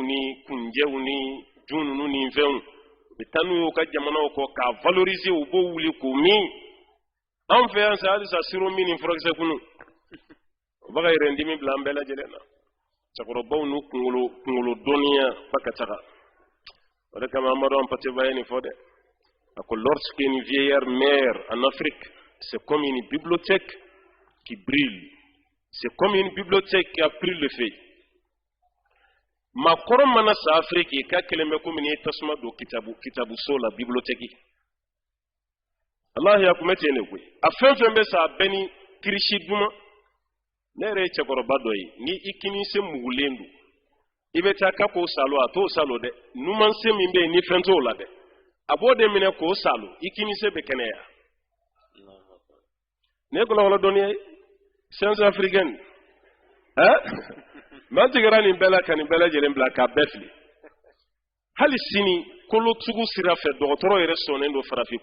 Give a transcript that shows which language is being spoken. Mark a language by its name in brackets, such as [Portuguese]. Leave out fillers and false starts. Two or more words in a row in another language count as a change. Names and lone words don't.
[Bambara] ni kunjɛw ni jun ninnu ni fɛnw u bɛ taa n'u y'u ka jamanaw kɔ k'a valoriser u b'o wuli k'o min anw fɛ yan sa halisa siro min ni furakisɛ kunu o bɛ ka yɛrɛdimi bila an bɛɛ lajɛlen na cɛkɔrɔbaw n'u kunkolo dɔnniya ba ka taga o de kama an b'a dɔn Patiba ye nin fɔ dɛ a ko [French] lorsqu'une vieillard meurt en Afrique c'est comme une bibliothèque qui brûle. C'est comme une bibliothèque qui a pris le feu. [Bambara] Ma kɔrɔ mana sa Afrique ka kelen bɛ komi ni tasuma don kitabu so la bibliothèque. Allah ya kuma tɛ ne koyi. A fɛn fɛn bɛ sa bɛɛ ni kirisi duman. Ne yɛrɛ ye cɛkɔrɔba dɔ ye ni i kini se mugulen don. I bɛ taa k'a k'o salo a t'o salo dɛ. Numansen min bɛ yen ni fɛn t'o la dɛ. A b'o de minɛ k'o salo i kini se bɛ kɛnɛya. Ne kɔlɔlɔ dɔnniya ye. [French] Science africaine [Bambara] man tigɛra nin bɛɛ la ka nin bɛɛ lajɛlen bila k'a bɛɛ fili hali sini kolotugu sira fɛ dɔgɔtɔrɔ yɛrɛ sɔnnen don farafin